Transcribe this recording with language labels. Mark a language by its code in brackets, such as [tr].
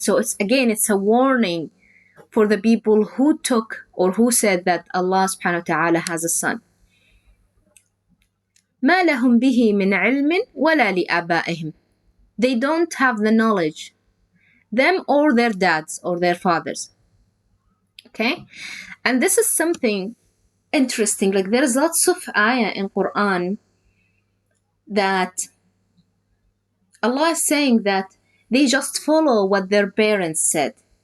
[en] So it's a warning for the people who took or who said that Allah subhanahu wa ta'ala has a son. [ar] ما لهم به من علم ولا لآبائهم. [en] They don't have the knowledge, them or their dads or their fathers. Okay? And this is something interesting. Like there's lots of ayah in Qur'an that Allah is saying that they just follow what their parents said.